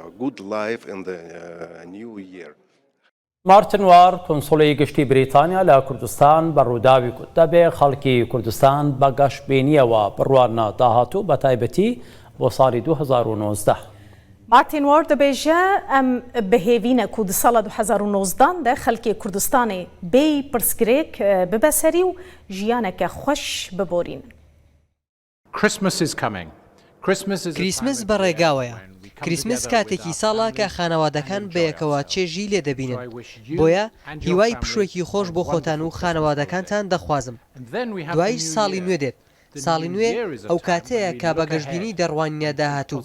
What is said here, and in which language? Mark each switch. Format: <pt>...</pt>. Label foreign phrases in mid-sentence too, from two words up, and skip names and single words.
<ckb>مارتن وار کۆنسۆڵی گشتی بریتانیا لە کوردستان بە ڕووداوی گوت دەبێ خەڵکی کوردستان بە گەشتبینیەوە بڕوانە داهاتوو بە تایبەتی بۆ ساڵی 2019.</ckb> <ku>مارتین وار دەبێژە ئەم بەهێوینە کو di sala 2019 de xelkê Kurdistanê bêyî pirsgirêk bibe serî û jiyaneke xweş biborîn.</ku> <ckb>کریسمس بەڕێگاوەیە. کریسمس کاتێکی ساڵا کە خانەوادەکان بەیەکەوە چێژی لێ دەبینن. بۆیە هیوای پشوێکی خۆش بۆ خۆتان و خانەوادەکانتان دەخوازم. دوایش ساڵی نوێ دێت. ساڵی نوێ ئەو کاتەیە کە بە گەشتبینی دەڕوانینە داهاتوو.</ckb>